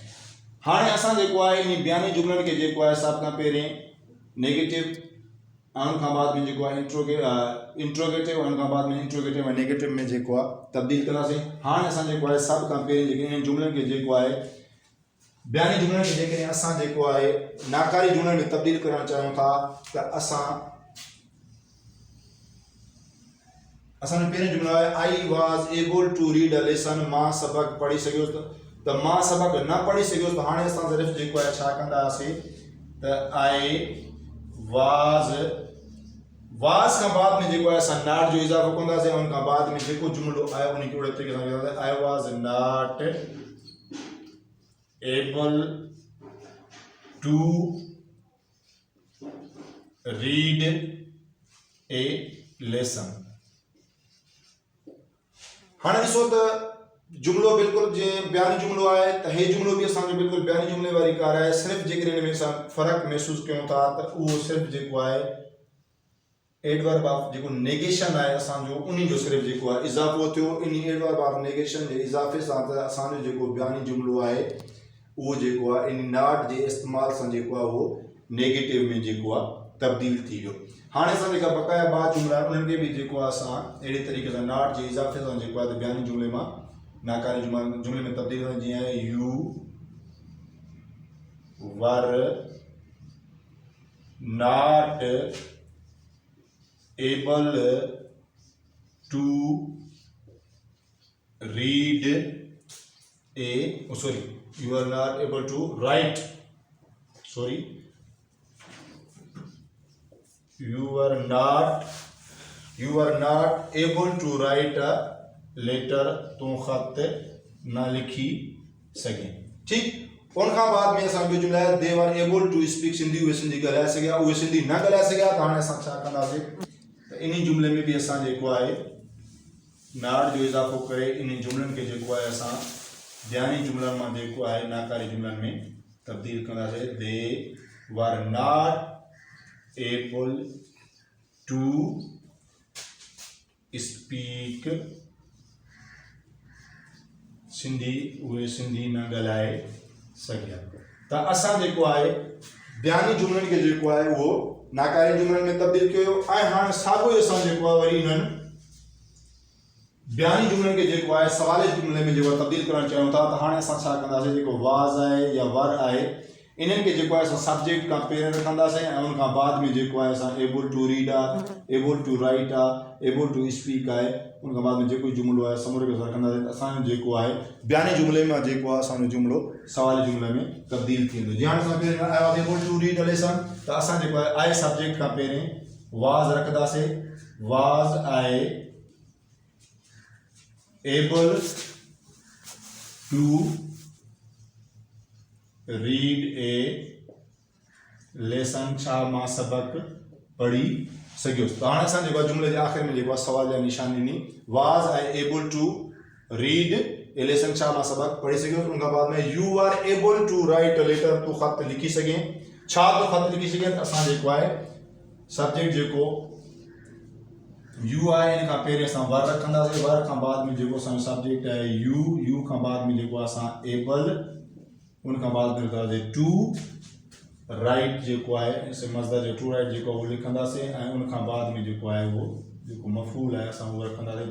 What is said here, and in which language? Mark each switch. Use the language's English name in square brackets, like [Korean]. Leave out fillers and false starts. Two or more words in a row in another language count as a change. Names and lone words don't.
[Sindhi] हाणे असां जेको आहे इन बयानी जुमलनि खे जेको आहे सभ खां पहिरें नेगेटिव उन खां बाद में जेको आहे इंट्रोगेटिव, उन खां बाद में इंट्रोगेटिव ऐं नेगेटिव में जेको आहे तब्दील कंदासीं। हाणे असां जेको आहे सभ खां पहिरीं जेके इन जुमलनि खे जेको आहे बयानी जुमलनि खे जेकॾहिं असां जेको आहे नाकारी जुमलनि में तब्दील करणु चाहियूं था त असांजो पहिरियों जुमलो आहे [English] I was able to read a lesson, [Sindhi] मां सबक़ पढ़ी सघियुसि। त मां सबक़ न पढ़ी सघियुसि त हाणे असां सिर्फ़ु जेको आहे छा कंदासीं त [English] I was [Sindhi] खां बाद में जेको आहे असां नॉट जो इज़ाफ़ो कंदासीं। उन खां बाद में जेको जुमलो आहे उन खे ओड़े तरीक़े सां कंदासीं [English] I was not able to read a lesson. [Sindhi] हाणे ॾिसो त जुमलो बिल्कुलु जीअं बयानी जुमलो आहे त हे जुमलो बि असांजो बिल्कुलु बयानी जुमले वारी कार आहे। सिर्फ़ु जेकॾहिं हिन में असां फ़र्क़ु महसूसु कयूं था त उहो सिर्फ़ु जेको आहे [English] adverb of [Sindhi] जेको नेगेशन आहे असांजो उन जो सिर्फ़ु जेको आहे इज़ाफ़ो थियो। इन [English] adverb of negation [Sindhi] जे इज़ाफ़े सां त असांजो जेको बयानी जुमलो आहे उहो जेको आहे इन नॉट जे इस्तेमाल सां जेको आहे उहो नेगेटिव में जेको आहे तब्दील थी वियो। हाणे असां जेका बक़ाया ॿ जुमला आहिनि उन्हनि खे बि जेको आहे असां अहिड़े तरीक़े सां नॉट जे इज़ाफ़े सां जेको आहे त बयानी जुमले मां नाकारी जुमले में तब्दील कंदा। [English] जीअं you were not able to रीड you are not able to write you are not able to write a letter, [Sindhi] तू खत ना लिखी सके। ठीक। उन खां बाद में असां ॿियो जुमला आहे [English] they were able to speak [Sindhi] सिंधी, उहे सिंधी ॻाल्हाए सघिया, उहे सिंधी न ॻाल्हाए सघिया। त हाणे असां छा कंदासीं त इन जुमले में बि असां जेको आहे नॉट जो इज़ाफ़ो करे इन जुमलनि खे जेको आहे असां बयानी जुमलनि मां जेको आहे नाकारी जुमलनि में तब्दील कंदासीं। [English] they were not able to speak Sindhi, [Sindhi] उहे सिंधी न ॻाल्हाए सघिया। त असां जेको आहे बयानी जुमलनि खे जेको आहे उहो नाकारी जुमलनि में तब्दील कयो। ऐं हाणे साॻियो ई असां जेको आहे वरी इन्हनि बयानी जुमलनि खे जेको आहे सवाले जुमले में जेको तब्दील करणु चाहियूं था। त हाणे असां छा कंदासीं जेको वाज़ आहे या वर आहे इन्हनि खे जेको आहे असां सब्जेक्ट खां पहिरियों रखंदासीं ऐं उन खां बाद में जेको आहे असां [English] able to read [Sindhi] आहे, [English] able to write [Sindhi] आहे, [English] able to speak [Sindhi] आहे। उन खां बाद में जेको जुमलो आहे समूरे खे रखंदासीं। असांजो जेको आहे बयानी जुमले मां जेको आहे असांजो जुमलो सवाले जुमले में तब्दील थी वेंदो। जीअं हाणे असां पहिरियों [English] I was able to read a lesson [Sindhi] त असां जेको आहे [English] I subject [Sindhi] खां पहिरियों वाज़ रखंदासीं। [English] was आहे able to read a lesson, [Sindhi] छा मां सबक पढ़ी सघियुसि। त हाणे असां जेको आहे जुमले जे आख़िर में जेको आहे सवाल या निशानी ॾिनी [English] was I able to read a lesson, [Sindhi] छा मां सबक पढ़ी सघियुसि। उन खां बाद में [English] you are able to write a letter, [Sindhi] तूं ख़त लिखी सघे, छा तूं ख़त लिखी सघे। त असां जेको आहे सब्जेक्ट जेको यू आहे इन खां पहिरियों असां वर रखंदासीं। वर खां बाद में जेको असांजो सब्जेक्ट आहे यू खां बाद में जेको आहे असां एबल, उन खां बाद में रखंदासीं [English] to write [Sindhi] जेको आहे मज़दर जो [English] to write [Sindhi] जेको आहे उहो लिखंदासीं ऐं उन खां बाद में जेको आहे उहो जेको मफ़ूल आहे असां उहो रखंदासीं।